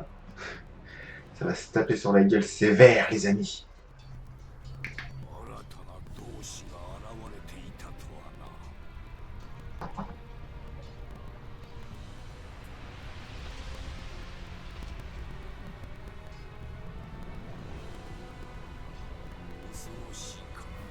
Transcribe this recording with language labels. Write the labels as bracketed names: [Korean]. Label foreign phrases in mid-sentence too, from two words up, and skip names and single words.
[French] Ça va se taper sur la gueule sévère, les amis. [Japanese] 新たな同志が現れていたとはな。恐ろしいか。